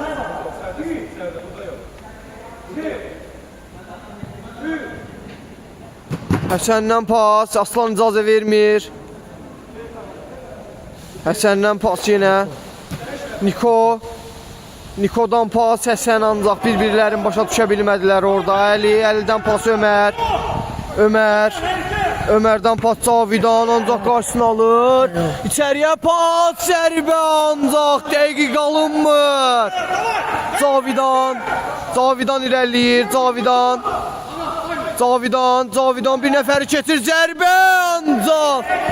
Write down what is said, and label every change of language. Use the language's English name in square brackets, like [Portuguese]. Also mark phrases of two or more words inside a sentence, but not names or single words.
[Azerbaijani] Həsəndən pas, Aslan icazə vermir. Həsəndən pas yenə. Nikodan pas, Həsən ancaq bir-birlərin başa düşə bilmədilər orada. Əlidən pas Ömərdən pas Cavidan ancaq qarşısını alır. İçəriyə pas, zərbə ancaq dəqiq alınmır. Cavidan irəliyir, Cavidan bir nəfəri keçir, zərbə ancaq.